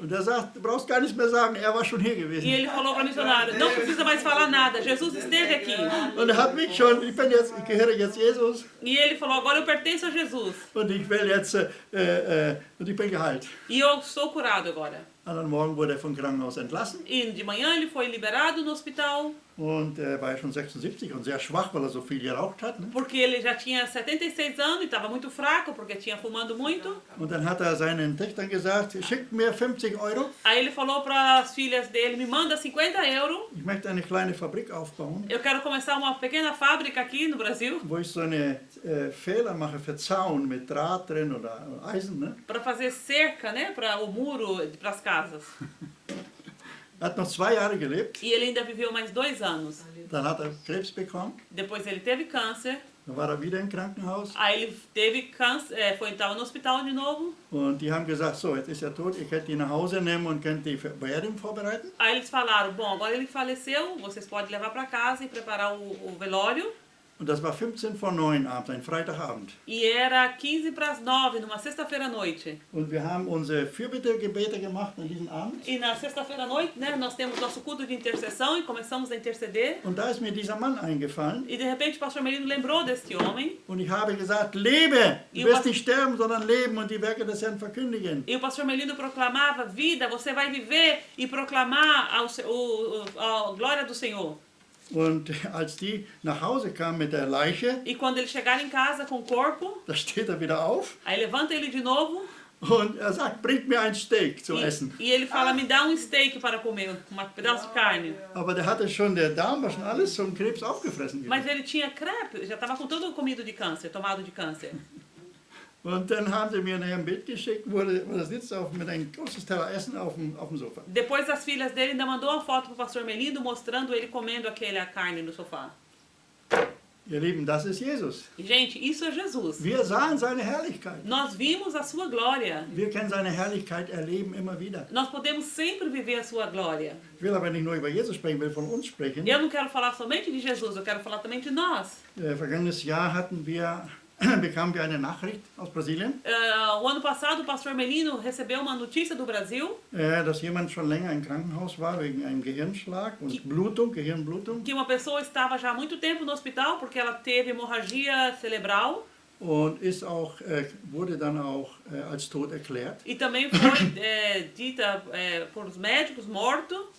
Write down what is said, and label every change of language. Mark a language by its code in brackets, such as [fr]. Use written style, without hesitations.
[de] Und er sagt, du brauchst gar nichts mehr sagen, er war schon hier [pt] E [de] gewesen. [pt] ele falou para a missionária, não precisa mais falar nada, Jesus esteve aqui. [de] Und er hat mich schon, ich gehöre jetzt Jesus [pt] E ele falou, agora eu pertenço a Jesus. [de] und ich will jetzt, und ich bin geheilt. [pt] E eu sou curado agora. [de] Anderen Morgen wurde er vom Krankenhaus entlassen [pt] E de manhã ele foi liberado no hospital, [de] und er war ja schon 76 und sehr schwach, weil er so viel geraucht hat. Ne? [pt] porque ele já tinha 76 anos e estava muito fraco, porque tinha fumando muito. [de] Und dann hat er seinen Töchtern gesagt, schickt mir 50 Euro, [pt] Aí ele falou para as filhas dele, me manda 50 €, [de] ich möchte eine kleine Fabrik aufbauen, [pt] eu quero começar uma pequena fábrica aqui no Brasil, [de] wo ich so eine Fehler mache für Zaun mit Draht drin oder Eisen. Ne? [pt] para fazer cerca, né, para o muro, para as casas. [de] Er hat noch 2 Jahre gelebt, [pt] E ele ainda viveu mais 2 anos. [de] dann hat er Krebs bekommen, [pt] Depois ele teve câncer, [de] dann war er wieder im Krankenhaus [pt] aí ele teve câncer, estava no hospital de novo. [de] und die haben gesagt, so, jetzt ist er tot, ihr könnt ihn nach Hause nehmen und könnt die Beerdigung vorbereiten. [pt] Aí eles falaram, bom, agora ele faleceu, vocês podem levar para casa e preparar o velório. [de] Und das war 15 vor 9 abends, ein Freitagabend. [pt] E era 15 para as 9, numa sexta-feira à noite. [de] Und wir haben unsere Fürbittegebete gemacht an diesem Abend. [pt] E na sexta-feira à noite, né, nós temos nosso culto de intercessão e começamos a interceder. [de] Und da ist mir dieser Mann eingefallen [pt] E de repente o pastor Melino lembrou deste homem. [de] und ich habe gesagt, lebe, du Ich wirst was- nicht sterben, sondern leben und die Werke des Herrn verkündigen. [pt] E o pastor Melino proclamava, vida, você vai viver e proclamar a glória do Senhor. [de] Und als die nach Hause kamen mit der Leiche, [pt] E quando eles chegaram em casa com o corpo, [de] da steht er wieder auf [pt] aí levanta ele de novo [de] und er sagt, bringt mir ein Steak zu essen. [pt] e ele fala, me dá um steak para comer, um pedaço de carne. [de] Aber der hatte schon, der Darm war schon alles vom Krebs aufgefressen [pt] Mas [de] gewesen. [pt] ele tinha crepe, já estava com todo comido de câncer, tomado de câncer. [de] Und dann haben sie mir nachher ein Bild geschickt, wo er sitzt mit einem großes Teller Essen auf dem Sofa. [pt] Depois as filhas dele ainda mandou uma foto pro pastor Melindo mostrando ele comendo a carne no sofá. [de] Ihr Lieben, das ist Jesus. [pt] E, gente, isso é Jesus. [de] Wir sahen seine Herrlichkeit. [pt] Nós vimos a sua glória. [de] Wir können seine Herrlichkeit erleben immer wieder. [pt] Nós podemos sempre viver a sua glória. [de] Ich will aber nicht nur über Jesus sprechen, ich will von uns sprechen. [pt] Eu não quero falar somente de Jesus, eu quero falar também de nós. [de] Vergangenes Jahr bekamen wir eine Nachricht aus Brasilien, [pt] O ano passado, o pastor Melino recebeu uma notícia do Brasil [de] dass jemand schon länger im Krankenhaus war wegen einem Gehirnschlag und Gehirnblutung. [pt] que uma pessoa estava já há muito tempo no hospital porque ela teve hemorragia cerebral [de] Und wurde dann auch als tot erklärt. [pt] e também foi dita por os médicos morto.